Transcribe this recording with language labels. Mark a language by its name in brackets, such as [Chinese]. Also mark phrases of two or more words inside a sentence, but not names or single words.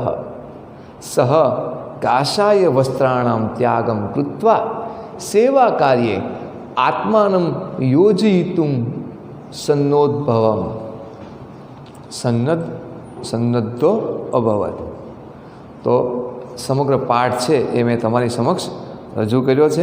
[Sanskrit] सः काषाय वस्त्राणां त्यागं कृत्वा सेवाकार्ये आत्मानं योजयितुं सन्नद्धो अभवत्। [Gujarati] તો સમગ્ર પાઠ છે એ મેં તમારી સમક્ષ રજૂ કર્યો છે।